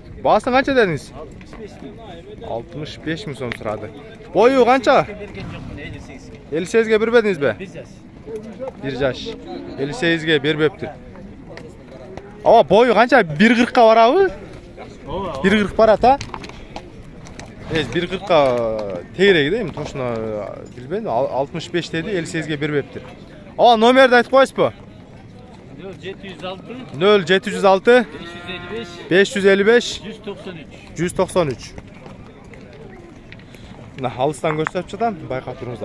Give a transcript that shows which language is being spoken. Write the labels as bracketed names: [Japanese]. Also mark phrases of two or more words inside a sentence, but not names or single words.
[Kyrgyz] Баасын канча дедиңиз? 65 миң сом турады. Бою канча? 58ге бербедиңизби? 1 жаш. 58ге бербептир. Ава бою канча? 1.40ка барабы? 1.40 барат, а? [Uzbek] 1.40'a tegiregi deymi, to'shna bilmayman. 65 dedi, 58 ga beribdir. Ava nomerni aytib qo'yasizmi? 0706 555 193. [Kyrgyz] Мына алыстан көрсөтүп жатам, байкап туруңуздар.